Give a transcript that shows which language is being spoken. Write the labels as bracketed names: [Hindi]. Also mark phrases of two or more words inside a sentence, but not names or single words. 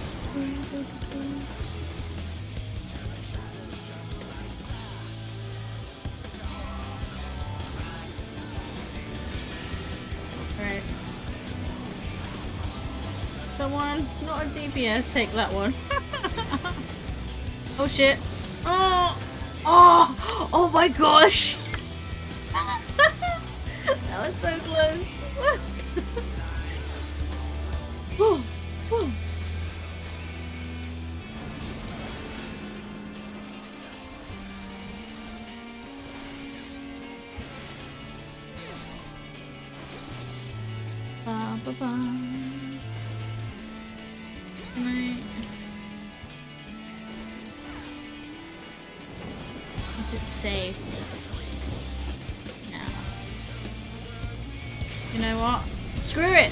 [English] Alright. Someone, not a DPS, take that one. Oh shit. Oh! Oh! Oh my gosh! That was so close. Oh, oh. Ba, ba, ba. Can I... Is it safe? No. You know what? Screw it!